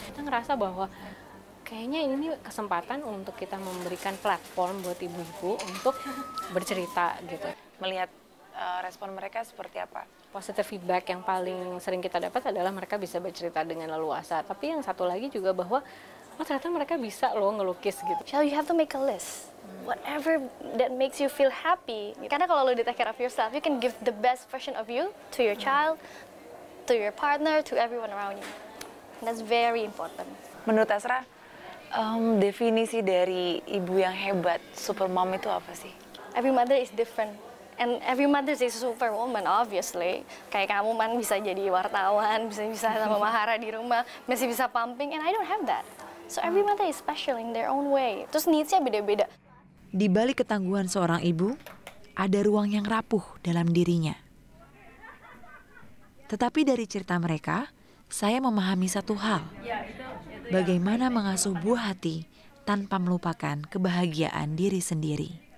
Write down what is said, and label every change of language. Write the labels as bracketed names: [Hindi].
[Indonesian] Kita ngerasa bahwa kayaknya ini kesempatan untuk kita memberikan platform buat ibu-ibu untuk bercerita gitu. Melihat respon mereka seperti apa? Positive feedback yang paling sering kita dapat adalah mereka bisa bercerita dengan leluasa. Tapi yang satu lagi juga bahwa ternyata mereka bisa loh ngelukis gitu. [English] You have to make a list. Whatever that makes you feel happy. [Indonesian] Karena kalau lo [English] take care of yourself, you can give the best version of you to your child, to your partner, to everyone around you. And that's very important. [Indonesian] Menurut Asra, definisi dari ibu yang hebat, super mom itu apa sih? [English] Every mother is different. And every mother is a superwoman, obviously. [Indonesian] Kayak kamu bisa jadi wartawan, bisa sama Mahara di rumah, masih bisa pumping, [English] and I don't have that. So every mother is special in their own way. [Indonesian] Terus needs-nya beda-beda. Di balik ketangguhan seorang ibu, ada ruang yang rapuh dalam dirinya. Tetapi dari cerita mereka, saya memahami satu hal. Bagaimana mengasuh buah hati tanpa melupakan kebahagiaan diri sendiri.